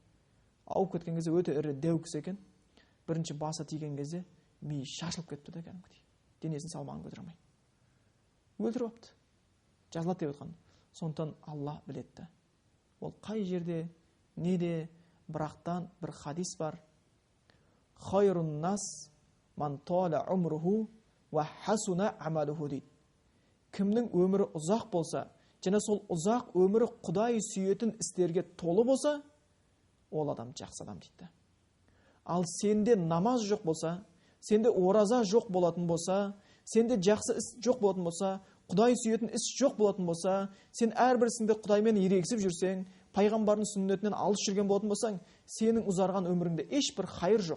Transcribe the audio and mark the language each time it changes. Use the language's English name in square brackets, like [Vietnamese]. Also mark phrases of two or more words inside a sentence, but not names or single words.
[Kazakh] Ауып кеткен кезде өте ірі дәу кісі екен. Бірінші басы тиген кезде миы шашылып кетті да кәдімгідей. Денесінің салмағын көтере алмай. Өлтіріп алыпты. Жазылады деп отқан. Сондықтан Алла білетті. Ол қай жерде, неде, бірақтан бір хадис бар. [Arabic] خير الناس من طال عمره وحسن عمله дейді. [Kazakh] Кімнің өмірі ұзақ болса, және сол ұзақ өмірі Құдай сүйетін істерге толы болса, ол адам жақсы адам дейді. Ал сенде намаз жоқ болса, сенде ораза жоқ болатын болса, сенде жақсы іс жоқ болатын болса, Құдай сүйетін іс жоқ болатын болса, сен әрбір ісіңде Құдаймен ерегісіп жүрсең, пайғамбардың сүннетінен алыс жүрген болатын болсаң, сенің ұзарған өміріңде ешбір хайыр жоқ.